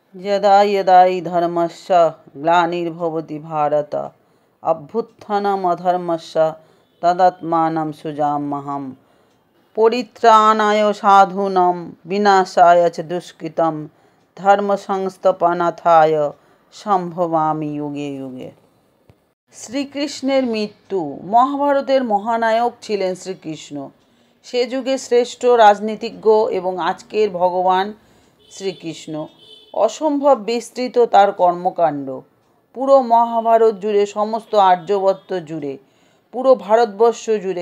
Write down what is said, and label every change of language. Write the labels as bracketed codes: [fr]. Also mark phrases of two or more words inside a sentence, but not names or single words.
[sa] यदा यदा हि धर्मस्य ग्लानिर्भवति भारत अभ्युत्थानमधर्मस्य तदात्मानं सृजाम्यहम् परित्राणाय साधूनां विनाशाय च दुष्कृतं धर्म संस्थापनार्थाय সম্ভবামি যুগে যুগে। [bn] শ্রীকৃষ্ণের মৃত্যু। মহাভারতের মহানায়ক ছিলেন শ্রীকৃষ্ণ। সে যুগে শ্রেষ্ঠ রাজনীতিজ্ঞ এবং আজকের ভগবান শ্রীকৃষ্ণ। অসম্ভব বিস্তৃত তার কর্মকাণ্ড। পুরো মহাভারত জুড়ে, সমস্ত আর্যবর্ত জুড়ে, পুরো ভারতবর্ষ জুড়ে।